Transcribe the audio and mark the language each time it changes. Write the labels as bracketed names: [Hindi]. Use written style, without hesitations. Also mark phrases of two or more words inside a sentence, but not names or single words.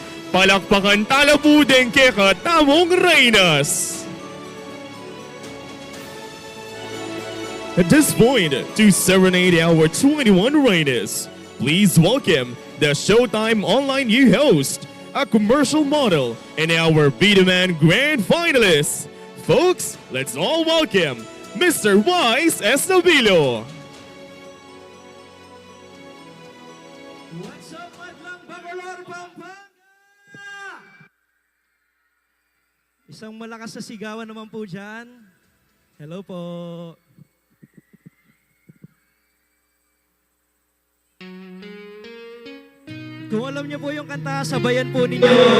[Pampanga] Palakpakan tala po din kay katamong Reinas. [English] At this point, to serenade our 21 Reinas, please welcome the Showtime Online new host, a commercial model, and our Beta Man Grand Finalists. Folks, let's all welcome Mr. Wise Estabilo. What's up, Madlang Bacolor, Pampanga? [Filipino] Isang malakas na sigawan naman po dyan. [English] Hello po. [Filipino] Kung alam niyo po yung kanta, sabayan po ninyo.